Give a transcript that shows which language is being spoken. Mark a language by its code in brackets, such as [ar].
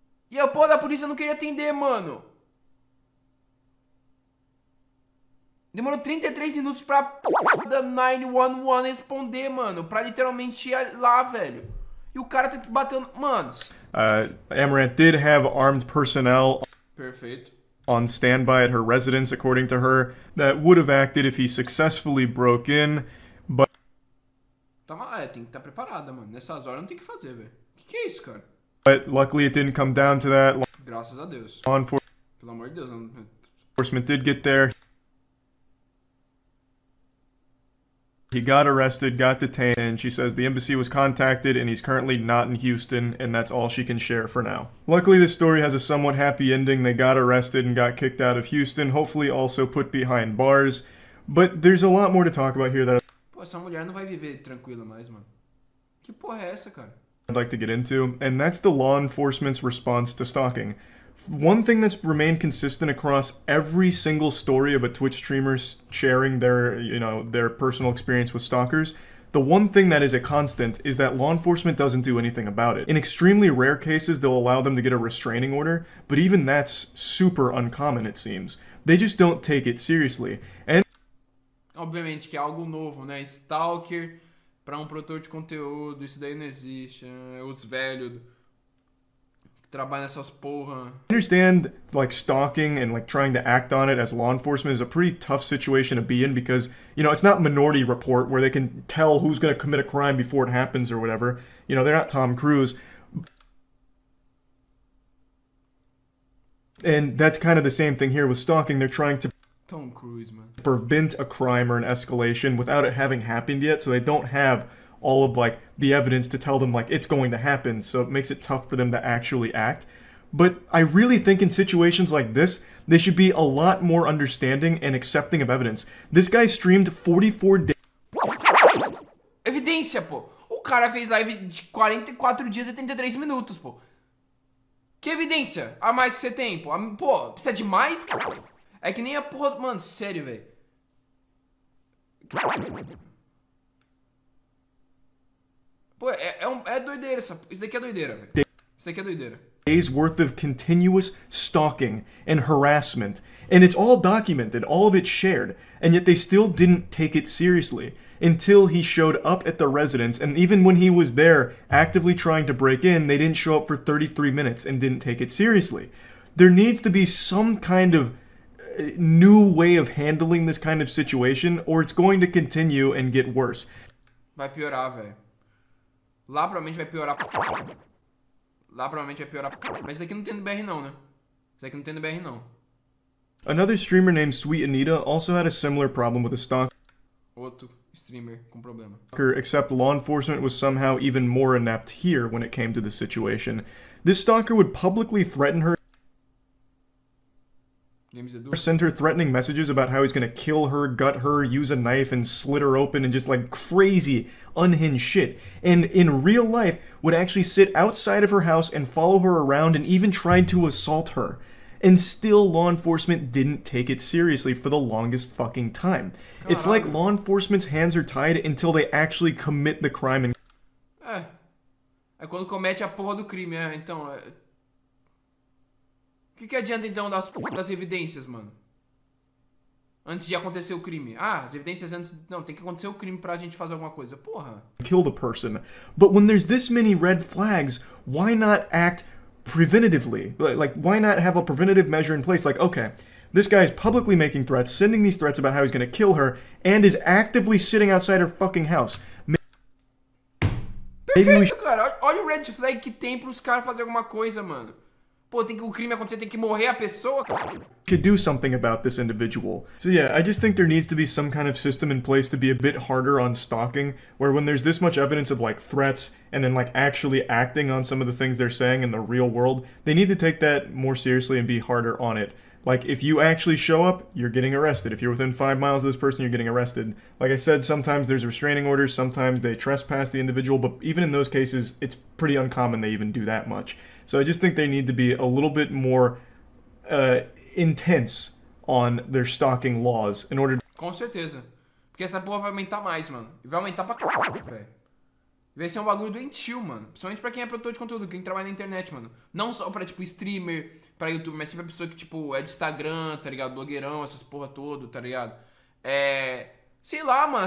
[pt] E a porra da polícia não queria atender, mano. Demorou 33 minutos pra da 911 responder, mano. Pra literalmente ir lá, velho. E o cara tá batendo... Manos. [en] Amaranth did have armed personnel [pt] Perfeito. [en] on standby at her residence, according to her, that would have acted if he successfully broke in, but... [pt] Tem que estar preparada, mano. Nessas horas não tem o que fazer, velho. Que é isso, cara? [en] But luckily it didn't come down to that. [pt] Graças a Deus. [en] Law enforcement [pt] Pelo amor de Deus. Não... [en] did get there. He got arrested, got detained, and she says the embassy was contacted and he's currently not in Houston, and that's all she can share for now. Luckily, this story has a somewhat happy ending. They got arrested and got kicked out of Houston, hopefully also put behind bars. But there's a lot more to talk about here that [pt] Pô, essa mulher não vai viver tranquila mais, mano. Que porra é essa, cara? [en] I'd like to get into, and that's the law enforcement's response to stalking. One thing that's remained consistent across every single story of a Twitch streamer sharing their personal experience with stalkers, the one thing that is a constant is that law enforcement doesn't do anything about it. In extremely rare cases, they'll allow them to get a restraining order, but even that's super uncommon, it seems. They just don't take it seriously. And [pt] obviamente que é algo novo, né? Stalker pra produtor de conteúdo, isso daí não existe. Os velhos trabalham nessas porra. [en] I understand, like, stalking and, like, trying to act on it as law enforcement is a pretty tough situation to be in because, it's not Minority Report where they can tell who's going to commit a crime before it happens or whatever. They're not Tom Cruise. And that's kind of the same thing here with stalking. They're trying to Tom Cruise, man. prevent a crime or an escalation without it having happened yet, so they don't have all of like the evidence to tell them like it's going to happen, so it makes it tough for them to actually act. But I really think in situations like this, they should be a lot more understanding and accepting of evidence. This guy streamed 44 days. [pt] Evidência, pô. O cara fez live de 44 dias e 33 minutos, pô. Que evidência a mais que você tem, pô? Pô, precisa de mais, cara? É que nem a porra... Mano, sério, velho. Pô, é doideira essa... Isso daqui é doideira, velho. Isso daqui é doideira. [en] Days worth of continuous stalking and harassment, and it's all documented, all of it shared, and yet they still didn't take it seriously until he showed up at the residence, and even when he was there actively trying to break in, they didn't show up for 33 minutes and didn't take it seriously. There needs to be some kind of new way of handling this kind of situation, or it's going to continue and get worse. [pt] Vai piorar, velho. Lá provavelmente vai piorar. Lá provavelmente vai piorar. Mas isso aqui não tem no BR não, né? Isso aqui não tem no BR não. [en] Another streamer named Sweet Anita also had a similar problem with a stalker. [pt] Outro streamer com problema. [en] Except law enforcement was somehow even more inept here when it came to the situation. This stalker would publicly threaten her, send her threatening messages about how he's gonna kill her, gut her, use a knife and slit her open, and just like crazy, unhinged shit. And in real life, would actually sit outside of her house and follow her around and even tried to assault her. And still, law enforcement didn't take it seriously for the longest fucking time. It's like law enforcement's hands are tied until they actually commit the crime. And [pt] É quando comete a porra do crime, né? Então, o que adianta então das evidências, mano? Antes de acontecer o crime. Ah, as evidências antes... Não, tem que acontecer o crime pra gente fazer alguma coisa. Porra. [en] Kill the person. But when there's this many red flags, why not act preventatively? Like, why not have a preventative measure in place? Like, okay, this guy's publicly making threats, sending these threats about how he's gonna kill her, and is actively sitting outside her fucking house. [pt] Perfeito, cara. Olha o red flag que tem pros caras fazer alguma coisa, mano. Pô, tem que o crime acontecer, tem que morrer a pessoa, cara. [en] Should do something about this individual. So yeah, I just think there needs to be some kind of system in place to be a bit harder on stalking, where when there's this much evidence of like threats and then like actually acting on some of the things they're saying in the real world, they need to take that more seriously and be harder on it. Like, if you actually show up, you're getting arrested. If you're within 5 miles of this person, you're getting arrested. Like I said, sometimes there's restraining orders, sometimes they trespass the individual, but even in those cases, it's pretty uncommon they even do that much. So I just think they need to be a little bit more intense on their stalking laws in order to... [pt] Com certeza. Porque essa porra vai aumentar mais, mano. E vai aumentar pra caralho, velho. Vai ser um bagulho doentio, mano. Principalmente pra quem é produtor de conteúdo, quem trabalha na internet, mano. Não só pra, tipo, streamer, pra YouTube, mas sim pra pessoa que, tipo, é de Instagram, tá ligado? Blogueirão, essas porra toda, tá ligado? Sei lá, mano.